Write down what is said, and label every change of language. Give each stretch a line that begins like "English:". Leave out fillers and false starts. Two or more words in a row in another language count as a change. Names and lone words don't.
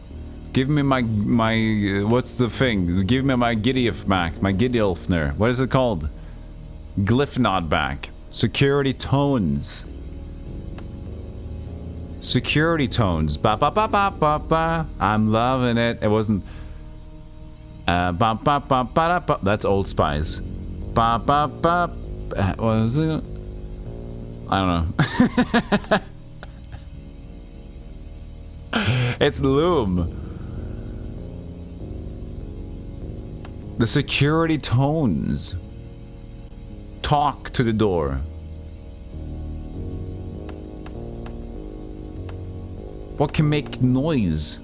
English: Give me my what's the thing? Give me my Gideolf back. My Gideolfner. What is it called? Glyphnod back. Security tones. Security tones. Ba ba ba ba ba ba. I'm loving it. It wasn't. Ba ba ba ba da, ba. That's Old Spice. Ba ba ba. What was it? I don't know. It's Loom. The security tones. Talk to the door. What can make noise?